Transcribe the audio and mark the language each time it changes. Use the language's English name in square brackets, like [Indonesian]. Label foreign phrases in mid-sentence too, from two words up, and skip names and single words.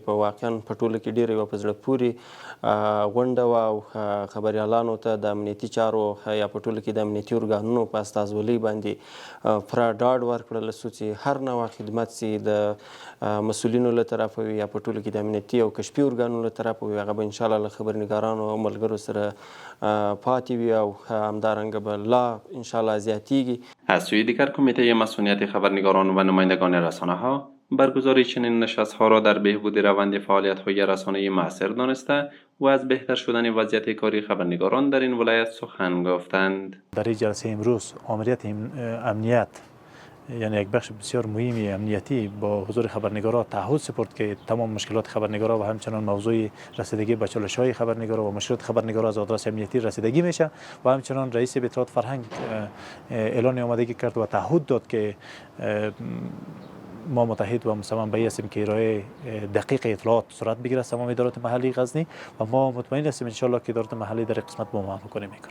[Pashto] په واقعا په ټوله کې ډېره یوه په زړه پورې غونډه وه او خبریالانو ته د امنیتي چارو یا په ټوله کې د امنیتي ارګانونو په استازولۍ باندې پوره ډاډ ورکړل شو چې هر نوع خدمت چې د مسؤلینو له طرفه وي یا په ټوله کې د امنیتي او کشفي ارګانونو له طرفه وي هغه به انشاءالله له خبرنګارانو او ملګرو سره پاتې وي او همدارنګه به لا انشاءالله زیاتیږي. [Persian] از سوی دیگر کمیته مسئولیت خبرنگاران و نمایندگان رسانه‌ها برگزاری چنین نشست‌ها را در بهبود روند فعالیت‌های رسانه‌ای مؤثر دانسته و از بهتر شدن وضعیت کاری خبرنگاران در این ولایت سخن گفتند. در این جلسه امروز آمریت امنیت یعنی یک بخش بسیار مهمی امنیتی با حضور خبرنگاران تعهد سپرد که تمام مشکلات خبرنگاران و همچنان موضوع رسیدگی به چالش‌های خبرنگاران و مشکلات خبرنگاران از آدرس امنیتی رسیدگی میشه و همچنان رئیس اطلاعات فرهنگ اعلان آمادگی کرد و تعهد داد که ما متحد و مصمم به هستیم که ارائه دقیق اطلاعات صورت بگیره از تمام ادارات محلی غزنی و ما مطمئن هستیم ان شاء الله که ادارات محلی در قسمت با ما همکاری میکنه.